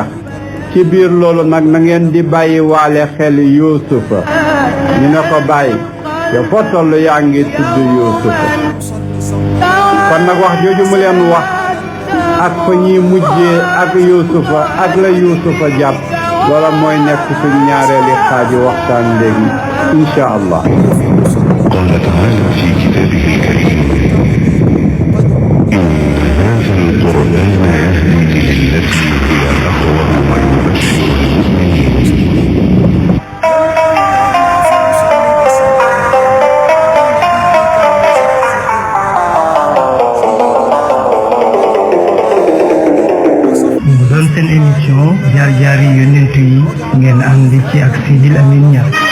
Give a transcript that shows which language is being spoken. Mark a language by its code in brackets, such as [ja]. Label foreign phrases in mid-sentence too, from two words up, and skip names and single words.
[wo] ci biir loolu nag na ngeen di bàyyi waale xel Yuusufa ñu ne ko bàyyi te foo toll yaa ngi tudd Yuusufa. kon nag wax jooju mu leen wax ak fa ñuy mujjee ak Yuusufa ak la Yuusufa jàpp loola mooy nekk suñ ñaareeli xaaju waxtaan léegi [ar] إن شاء الله. قال تعالى في كتابه الكريم إن هذا القرآن يهدي للتي هي أقوم ويبشر المؤمنين. [wo] mu doon seen émission jaar-jaari yonent yi ngeen ànd ci ak Sidil Amin Niass.